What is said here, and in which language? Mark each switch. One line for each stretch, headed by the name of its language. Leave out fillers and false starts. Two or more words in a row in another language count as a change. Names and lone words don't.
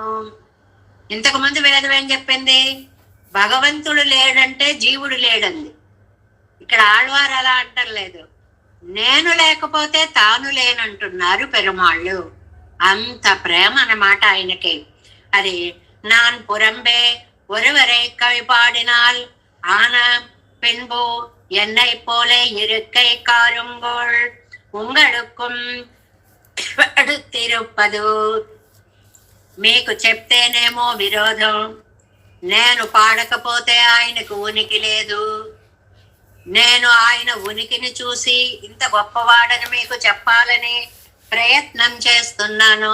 Telugu: ఇంతకు ముందు వేదం ఏం చెప్పింది? భగవంతుడు లేడంటే జీవుడు లేడంది. ఇక్కడ ఆళ్వారు అలా అంటలేదు, నేను లేకపోతే తాను లేనంటున్నారు పెరుమాళ్ళు. అంత ప్రేమ అన్నమాట ఆయనకి.
Tamil: అది நான் புறம்பே ஒருவரை கவிபாடினால் ஆன பின்பு என்னை போல இருக்கை காருங்கோள் உங்களுக்கும் తిరుపదు.
Telugu: మీకు చెప్తేనేమో విరోధం, నేను పాడకపోతే ఆయనకు ఉనికి లేదు. నేను ఆయన ఉనికిని చూసి ఇంత గొప్పవాడని మీకు చెప్పాలని ప్రయత్నం చేస్తున్నాను.